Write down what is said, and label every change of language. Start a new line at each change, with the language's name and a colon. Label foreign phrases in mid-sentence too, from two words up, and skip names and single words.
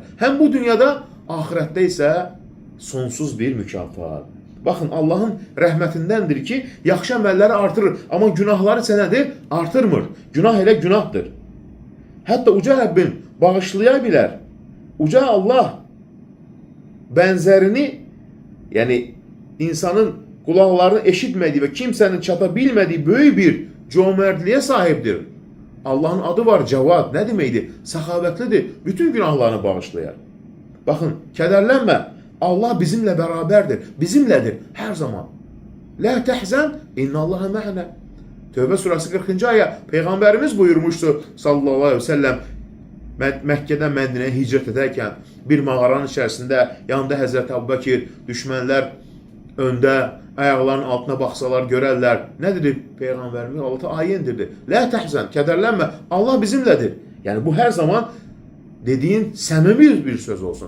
Azerbaijani: Hem bu dünyada, ahirətdə isə sonsuz bir mükafat. Baxın, Allahın rəhmətindəndir ki, yaxşı əməlləri artırır. Amma günahları isə nədir? Artırmır. Günah elə günahdır. Hətta uca Rəbbim bağışlaya bilər.
Turkish: Uca Allah bənzərini, yəni insanın kulaklarını eşitmediği ve kimsenin çata bilmediği böyük bir cömertliğe sahiptir. Allah'ın adı var, Cevad. Ne demeydi? Səxavətlidir.
Azerbaijani: Bütün günahlarını bağışlayar. Bakın, kədərlənmə.
Turkish: Allah bizimle beraberdir. Bizimledir her zaman.
Arabic: لا تحزن إن الله معنا.
Azerbaijani: Tövbə surası 40.
Turkish: aya Peygamberimiz buyurmuştu
Arabic: صلى الله عليه وسلم.
Azerbaijani: Məkkedən Mədinəyə hicrət edərkən bir mağaranın içərisində yanında Həzrəti Əbubəkir, düşmənlər öndə, ayaqlarının altına baxsalar görərlər. Nə dedi Peyğəmbərimiz? Allah ayə indirdi.
Arabic: لا تحزن,
Azerbaijani: kədərlənmə. Allah bizimlədir. Yəni bu hər zaman dediyin səmimi bir söz olsun.